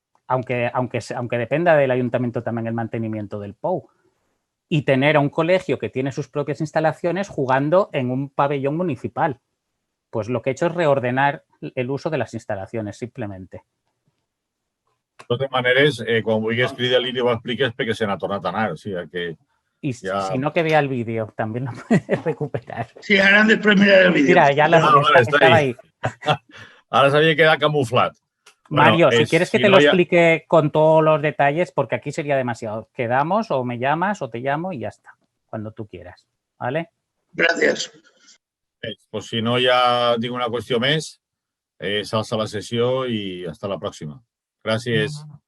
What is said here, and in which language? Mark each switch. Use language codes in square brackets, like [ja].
[es] Aunque dependa del Ayuntamiento también el mantenimiento del POU. Y tener a un colegio que tiene sus propias instalaciones jugando en un pabellón municipal. Pues lo que he hecho es reordenar el uso de las instalaciones, simplemente. [ca] De totes maneres, quan vulguis cridar-li i ho expliques perquè se n'ha tornat a anar. O sigui que [es] y si no, que vea el vídeo, también lo puedes recuperar. Sí, ahora después mirar el vídeo. Mira, ya estaba ahí. Ahora [ca] s'havia quedat camuflat. [es] Mario, si quieres que te lo explique con todos los detalles, porque aquí sería demasiado. Quedamos o me llamas o te llamo y ya está, cuando tú quieras. ¿Vale? Gracias. [ca] Pues si no ja dic una qüestió més, s'alça la sessió i hasta la pròxima. Gràcies.